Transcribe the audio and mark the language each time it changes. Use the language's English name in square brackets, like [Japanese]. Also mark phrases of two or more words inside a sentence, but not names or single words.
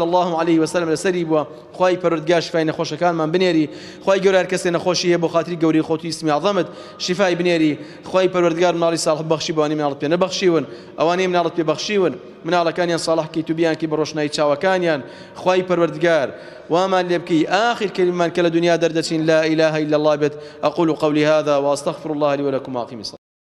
[Arabic] الله عليه وسلم [Central Kurdish] لەسەری بووە خی پەروەردگار شفای نەخۆشەکانمان بنێری خی گەورە هەر کەسێ نەخۆشی هەیە بۆ خاتری گەوری خۆتی اسمی عەظەمت شفای بنێری خی پەروەردگار مناڵی ساڵح بەخشی بۆ ئەوانەی مناڵت پێ نەبەخشیون ئەوانەی مناڵت پێ بەخشیون مناڵەکانیان ساڵحکەی توبیانکی بە ڕۆشنایی چاوەکانیان خی پەروەردگار وامان لێ بکەی آخر کلمەمان کە لە دنیا دەردەچین [Arabic] لا إله إلا الله [Central Kurdish] بێت [Arabic] أقول قولي هذا وأستغفر الله لي ولكم وأقم الصلاة